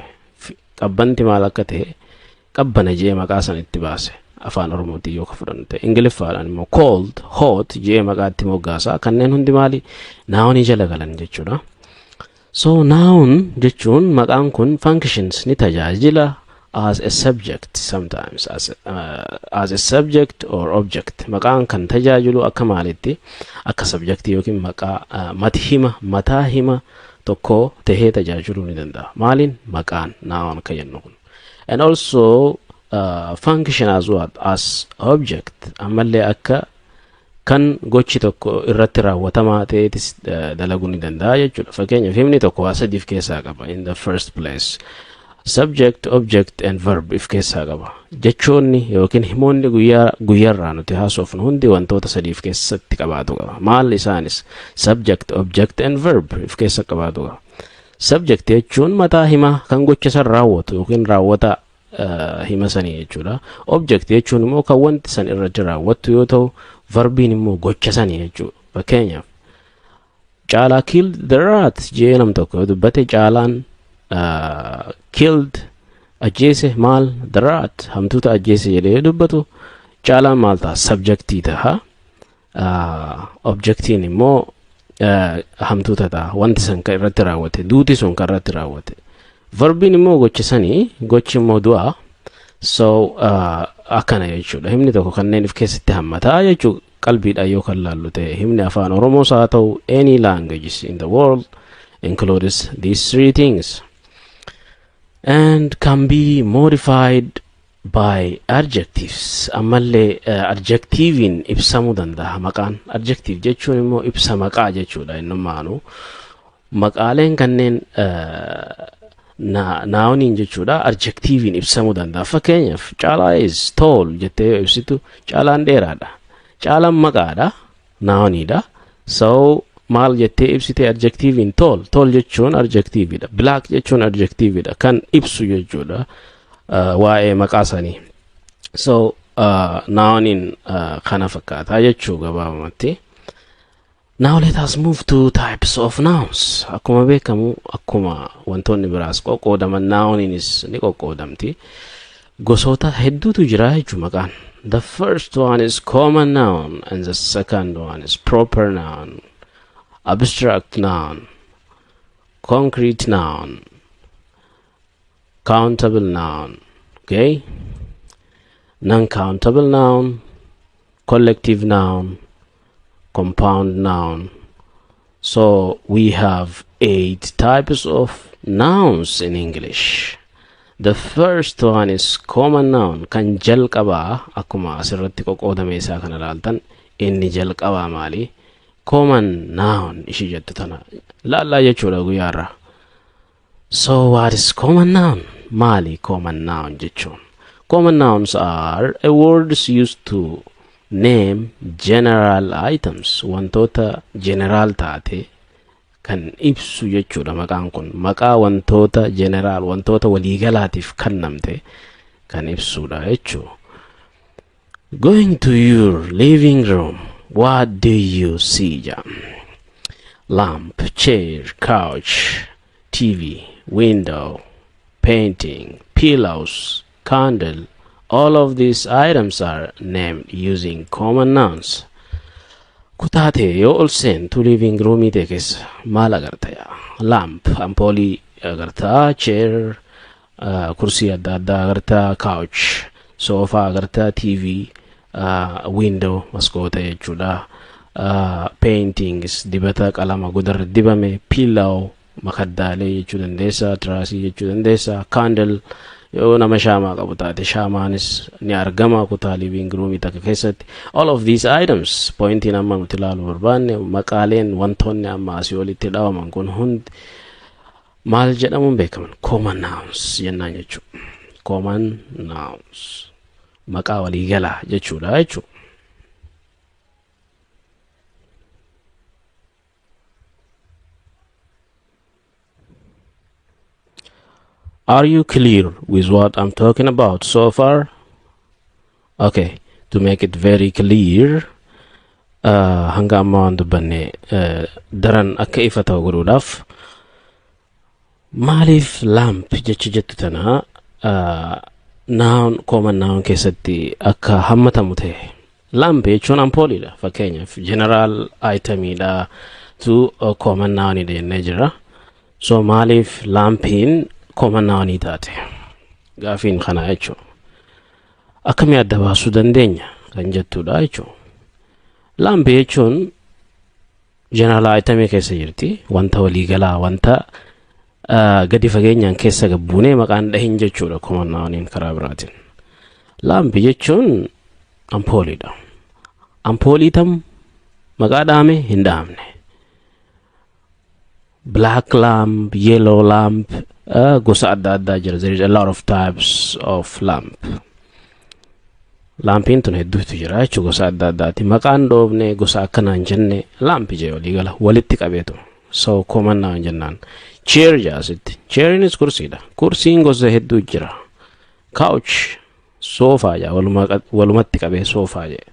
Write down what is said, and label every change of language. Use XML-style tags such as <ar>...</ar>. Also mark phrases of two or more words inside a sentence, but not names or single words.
<om>Qabbanti maal akka ta'e qabbana jee maqaa san itti baase. Afaan Oromootiin yoo ka fudhannu ta'e Ingiliffaadhaan immoo</om> <en>cold hot</en> <om>jee maqaatti moggaasa. Kanneen hundi maali nounii jala galan jechuudha.</om> <en>So noun</en> <om>jechuun maqaan kun functions ni tajaajila</om> <en>as a subject sometimes as a subject or object.</en> <om>Maqaan kan tajaajilu akka maalitti akka subject yookiin maqaa mataa hima tokko tahee tajaajiluu ni danda'a. Maaliin maqaan noun kan jennu kun.</om> <en>And also function as what as object</en> <om>ammallee akka kan gochi tokko irratti raawwatamaa ta'eetis dalaguu ni danda'a jechuudha. Fakkeenyaaf himni tokko waa sadiif keessaa qaba.</om> <en>In the first place subject, object and verb</en> <om>if keessaa qaba. Jechoonni yookiin himoonni guyyaarraa nuti haasofnu hundi wantoota sadiif keessatti qabaatu qaba. Maal isaanis</om> <en>subject, object and verb</en> <om>if keessa qabaatu qaba. Subject jechuun mataa himaa kan gocha san raawwatu yookiin raawwata hima sanii jechuudha. Object jechuun immoo kan wanti san irratti raawwatu yoo ta'u, verbiin immoo gocha sanii jechuudha. Fakkeenyaaf Caalaa</om> <en>killed the rat</en> <om>jee nam tokko dubbate Caalaan killed ajjeese maal</om> <en>the rat</en> <om>hamtuuta ajjeese jedhee dubbatu Caalaan maal ta'a subjectii ta'a. Objectiin immoo hamtuuta ta'a wanti san kan irratti raawwate duuti sun kan irratti raawwate. Verbiin immoo gochi sanii gochi immoo du'a. So akkana jechuudha. Himni tokko kanneen if keessatti hammataa jechuudha. Qalbiidha yoo kan laallu ta'e himni afaan Oromoos haa ta'u</om> <en>any languages in the world includes these three things and can be modified by adjectives.</en> <om>Ammallee adjectivein ibsamuu danda'a maqaan. Adjective jechuun immoo ibsa maqaa jechuudha. Innumaanu maqaaleen kanneen nouniin jechuudha adjectivein ibsamuu danda'a. Fakkeenyaaf Caalaa</om> <en>is tall</en> <om>jettee ibsitu Caalaan dheeraadha. Caalaan maqaadha nounidha. So maal jettee ibsite adjectivein tall. Tall jechuun adjectiveidha. Black jechuun adjectiveidha kan ibsu jechuudha waa'ee maqaa sanii. So nounin kana fakkaata jechuu gabaabumatti.</om> <en>Now let us move to types of nouns.</en> <om>Akkuma beekamu akkuma wantoonni biraas qoqqoodaman nounis ni qoqqoodamti. Gosoota hedduutu jira jechuu maqaan.</om> <en>The first one is common noun and the second one is proper noun, abstract noun, concrete noun, countable noun, okay? Non-countable noun, collective noun, compound noun. So we have 8 types of nouns in English. The first one is common noun</en> <om>kan jalqabaa akkuma asirratti qoqqoodame isaa kana ilaaltan inni jalqabaa maali</om> <en>common noun</en> <om>ishii jettu tana laallaa jechuudha guyyaarraa.</om> <en>So what is common noun?</en> <om>Mali</om> <en>common noun</en> <om>jechuun.</om> <en>Common nouns are a words used to name general items,</en> <om>wantoota general taate kan ibsu jechuudha maqaan kun. Maqaa wantoota general, wantoota waliigalaatiif kennamte kan ibsudha jechuudha.</om> <en>Going to your living room, what do you see? Lamp, chair, couch, TV, window, painting, pillows, candle. All of these items are named using common nouns.</en> <om>Kutate yoo ol seentu</om> <en>living room</en> <om>ite keessa maal agarta yaa? Lamp, ampoolii agarta, chair, kursii adda addaa agarta, couch, sofa agarta,</om> <en>TV, window,</en> <om>maskoota jechuudha. Paintings, dibata qalama godarra dibame, pillow, makaddaalee jechuu dandeessa, tiraasii jechuu dandeessa, candle yoo nama shaamaa qabu taate shaamaanis ni argama kutaa</om> <en>living room</en> <om>takka keessatti.</om> <en>All of these items</en> <om>pointiin amma nuti ilaaluu barbaanne maqaaleen wantoonni amma asii olitti dhawaman kun hundi maal jedhamuun beekaman</om> <en>common nouns</en> <om>jennaan jechuudha.</om> <en>Common nouns</en> <om>maqaa waliigalaa jechuudha jechuudha.</om> <en>Are you clear with what I'm talking about so far? Okay, to make it very clear,</en> <om>hanga amma waan dubbanne daran akka ifa ta'u godhuudhaaf maaliif lamp jecha jettu tana noun</om> <en>common noun</en> <om>keessatti akka hammatamu ta'e. Lamp jechuun ampooliidha fakkeenyaaf general itemiidha to</om> <en>common noun</en> <om>jennee jira. So maaliif lampiin</om> <en>common noun</en> <om>taate gaafiin kana jechuudha. Akkami adda baasuu dandeenya kan jettudha jechuudha. Lamp jechuun</om> <en>general item</en> <om>keessa jirti, wanta waliigalaa, wanta gadi fageenyaan keessa gabbuunee maqaan dhahin jechuudha</om> <en>common noun</en> <om>karaa biraatiin. Lamp jechuun ampooliidha. Ampoolii tam maqaa dhaame hin dhaamne.</om> <en>Black lamp, yellow lamp,</en> <om>gosa adda addaa jira.</om> <en>There is a lot of types of lamp.</en> <om>Lampiin tun hedduutu jira jechuudha gosa adda addaati. Maqaan dhoofne gosa akkanaan jenne lampi jee waliigala walitti qabeetu.</om> <en>So common noun</en> <om>jennaan. Chair jaasitti. Chairinis kursiidha. Kursiin gosa hedduu jira. Couch, soofaa jaa walumatti qabee soofaa jee.</om>